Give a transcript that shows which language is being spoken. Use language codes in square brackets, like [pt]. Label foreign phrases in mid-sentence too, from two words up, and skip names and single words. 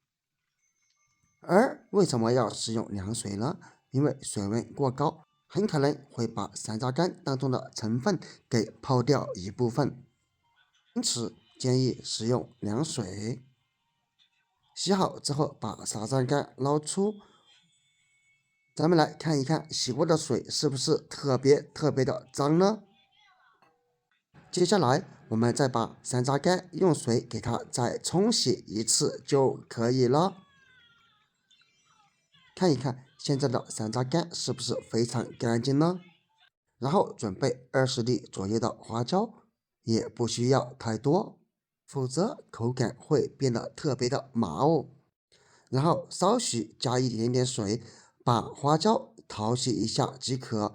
[zh] 而為什麼要使用涼水呢？因為水溫過高，很可能會把山楂乾當中的成分給泡掉一部分，因此建議使用涼水。洗好之後，把山楂乾撈出。咱們來看一看洗過的水是不是特別的髒呢？接下來我們再把山楂乾用水給它再沖洗一次就可以了。看一看現在的山楂乾是不是非常乾淨呢？然後準備20粒左右的花椒，也不需要太多，否則口感會變得特別的麻哦。然後稍許加一點點水，把花椒淘洗一下即可。